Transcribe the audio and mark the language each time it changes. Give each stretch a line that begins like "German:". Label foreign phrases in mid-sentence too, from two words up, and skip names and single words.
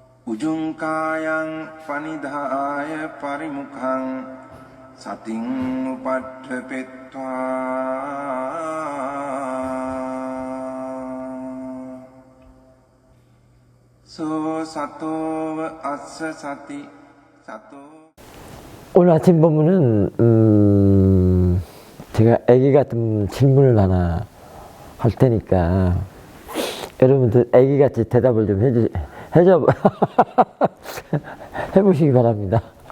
Pali: උජුංකායං පනිදාය පරිමුඛං සතින් උපට්ඨපෙත්වා සෝ සතෝව අස්ස සති සතෝ.
Korean: 오늘 아침 본문은 제가 애기 같은 질문을 하나 할 테니까 여러분들 애기같이 대답을 좀 해보시기 바랍니다.